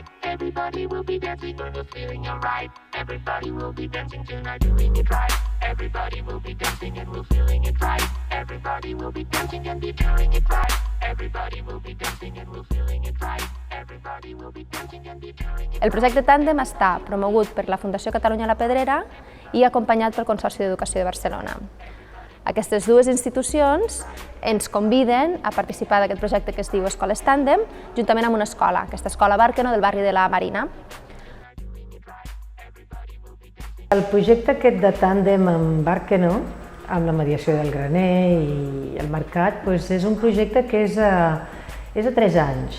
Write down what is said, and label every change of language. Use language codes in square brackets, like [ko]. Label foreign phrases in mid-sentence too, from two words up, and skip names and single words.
[en] Everybody will be dancing and we're feeling alright. Everybody will be dancing tonight, doing it right. Everybody will be dancing and we're feeling it right. Everybody will be dancing and be feeling it right. Everybody will be dancing and we're feeling it right. Everybody will be dancing and be feeling it right. [ca] El projecte Tàndem està promogut per la Fundació Catalunya La Pedrera i acompanyat pel Consorci d'Educació de Barcelona. Aquestes dues institucions ens conviden a participar d'aquest projecte que es diu Escoles Tàndem, juntament amb una escola, aquesta escola Bàrqueno del barri de la Marina. El projecte aquest de Tàndem amb Bàrqueno, amb la mediació del graner i el mercat, és un projecte que és a 3 anys.